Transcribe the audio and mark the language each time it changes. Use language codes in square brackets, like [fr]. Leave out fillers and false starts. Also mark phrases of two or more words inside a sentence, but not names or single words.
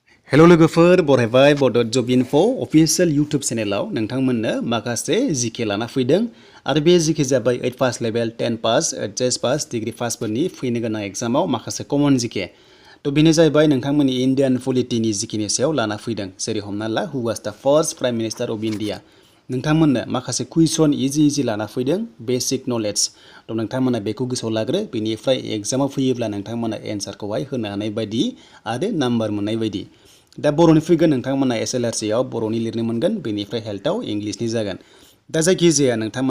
[brx] हेलो लोगोफोर बरायबाय बड' जब [en] info official YouTube [brx] चेनेलाव नोंथांमोननो माखासे जीके लाना फैदों आरो बे जीके जाबाय 8 पास लेभेल 10 पास एचएस पास डिग्री पासफोरनि फैनो गोनां एग्जामाव माखासे कमन जीके तो बेनो जाहैबाय नोंथांमोननि इंडियन पलिटिनि जीकेनि सायाव लाना फैदों जेरै हमना ला [en] who was the first prime minister of India [brx] नोंथांमोननो माखासे कुइसन इजि लाना फैदों [en] basic knowledge [brx] तो नोंथांमोना बेखौ गोसोआव लाग्रो बेनिफ्राय एग्जामाव फैयोब्ला नोंथांमोना एन्सारखौहाय होनो हानाय बायदि आरो नाम्बार मोननाय बायदि दा बर'नि फैगोन नोंथांमोना एसएलआरसीआव बर'नि लिरनो मोनगोन बेनिफ्राय हेल्थआव इंलिशनि जागोन दा जायखिजाया नोंथांमोना